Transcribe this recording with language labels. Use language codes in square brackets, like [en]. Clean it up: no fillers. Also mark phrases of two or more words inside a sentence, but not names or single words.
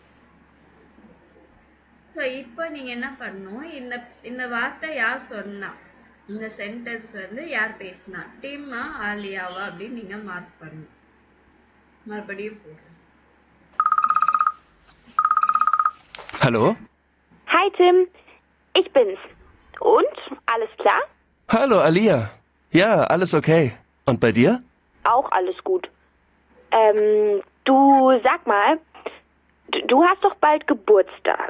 [ta] ஸோ இப்போ நீங்கள் என்ன பண்ணணும், இந்த வார்த்தை யார் சொன்னா, இந்த சென்டென்ஸ் வந்து யார் பேசினா, டிம்மா ஆலியாவா அப்படின்னு நீங்கள் மார்க் பண்ணணும். மறுபடியும் போடுறேன். [de] Hallo? Hi Tim, ich bin's. Und? Alles klar? Hallo, Alia. Ja, alles okay. Und bei dir? Auch alles gut. Du sag mal, du hast doch bald Geburtstag.